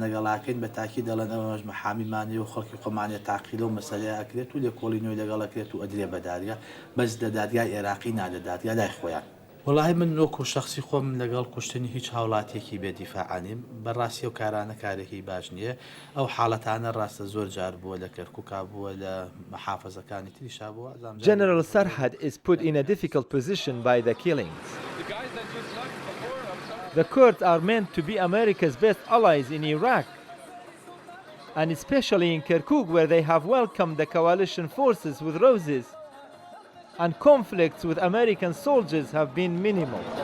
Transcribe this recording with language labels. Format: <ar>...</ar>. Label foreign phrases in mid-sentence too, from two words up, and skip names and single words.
<ckb>لەگەڵاکەین بە تاکی دەڵێن ئەوەش مەحامیمانی و خەڵکی خۆمانێت تاقیل و مەسەلەیە ئەکرێت و لێکۆڵی نوێی لەگەڵ ئەکرێت و ئەدرێ بە دادگا بەس لە دادگای عێراقی نادە دادگا لای خۆیان وڵاهی من وەکو شخصی خۆم لەگەڵ کوشتنی هیچ هاوڵاتێکی بێدیفاعانیم بەڕاستی و کارانە کارێکی باش نییە ئەو حاڵەتانە ڕاستە زۆر جار بووە لە کەرکووکا بووە لە محافەزەکانی تریشا بووە.</ckb> <en>General Sarhad is put in a difficult position by the killings. The Kurds are meant to be America's best allies in Iraq, and especially in Kirkuk where they have welcomed the coalition forces with roses, and conflicts with American soldiers have been minimal.</en>